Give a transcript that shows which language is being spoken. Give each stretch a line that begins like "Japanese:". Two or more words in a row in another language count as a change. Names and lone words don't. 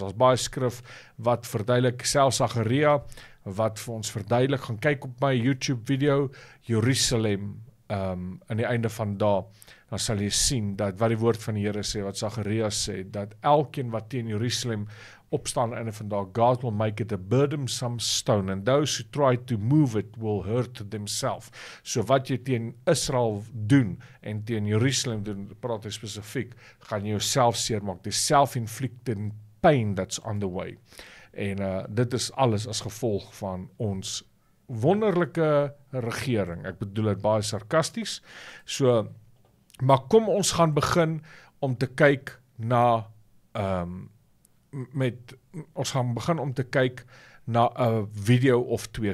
Afrikaans: Daar's baie skrif wat verduidelik, selfs Sagaria, wat vir ons verduidelik, gaan kyk op my YouTube video, Jerusalem, aan die einde van dae, dan sal jy sien, dat wat die woord van die Here sê, wat Sagaria sê, dat elkeen wat teen Jerusalem opstaan en vandag,
English: God will make it a burdensome stone, and those who try to move it will hurt themselves.
Afrikaans: So wat jy teen Israel doen, en teen Jerusalem doen, praat hy spesifiek, gaan jy jouself seermaak, die
English: self-inflicted pain that's on the way.
Afrikaans: En dit is alles as gevolg van ons wonderlike regering. Ek bedoel dit baie sarkasties. So, maar kom ons gaan begin om te kyk na ons gaan begin om te kyk na 'n video of twee.